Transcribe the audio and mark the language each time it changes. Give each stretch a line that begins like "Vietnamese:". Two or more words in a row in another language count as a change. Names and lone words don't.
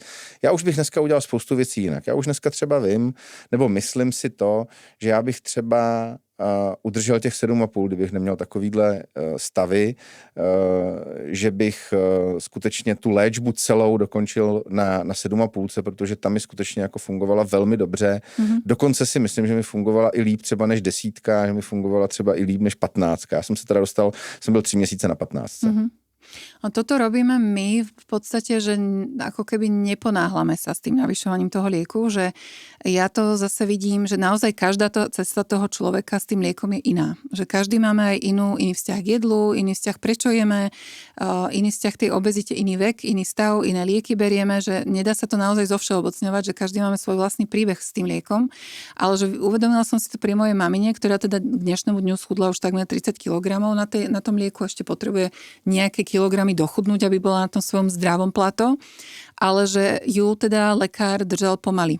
Czech: Já už bych dneska udělal spoustu věcí jinak. Já už dneska třeba vím, nebo myslím si to, že já bych třeba udržel těch 7,5, kdybych neměl takovýhle stavy, že bych skutečně tu léčbu celou dokončil na 7,5, protože tam mi skutečně jako fungovala velmi dobře. Dokonce si myslím, že mi fungovala i líp třeba než 10, že mi fungovala třeba i líp než 15. Já jsem se teda jsem byl 3 měsíce na 15.
Slovak: A toto robíme my v podstate, že ako keby neponáhlame sa s tým navyšovaním toho lieku, že ja to zase vidím, že naozaj každá cesta toho človeka s tým liekom je iná. Že každý máme aj iný vzťah k jedlu, iný vzťah prečo jeme, iný vzťah k tej obezite, iný vek, iný stav, iné lieky berieme, že nedá sa to naozaj zovšeobecňovať, že každý máme svoj vlastný príbeh s tým liekom, ale že uvedomila som si to pri mojej mamine, ktorá teda k dnešnému dňu schudla už takmer 30 kg na tom lieku, ešte potrebuje nejaké kilogramy dochudnúť, aby bola na tom svojom zdravom plato, ale že ju teda lekár držal pomaly.